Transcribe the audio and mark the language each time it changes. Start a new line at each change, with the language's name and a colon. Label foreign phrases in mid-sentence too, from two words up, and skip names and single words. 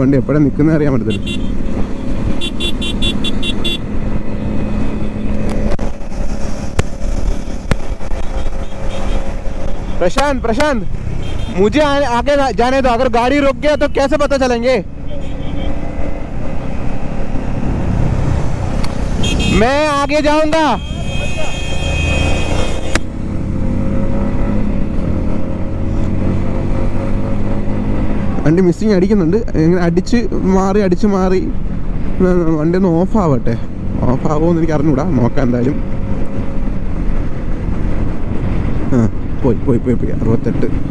Malayalam: വണ്ടി എപ്പോഴാണ് നിൽക്കുന്നത് അറിയാൻ പറ്റത്തില്ല.
Hindi: प्रशांत मुझे आगे जाने दो. अगर गाड़ी रुक गया तो कैसे पता चलेंगे? मैं आगे जाऊंगा.
Malayalam: വണ്ടി മിസ്സിങ് അടിക്കുന്നുണ്ട്. ഇങ്ങനെ അടിച്ച് മാറി വണ്ടി ഒന്ന് ഓഫാവട്ടെ. ഓഫാകുമെന്ന് എനിക്ക് അറിഞ്ഞൂടാ. നോക്കാം എന്തായാലും. പോയി 68.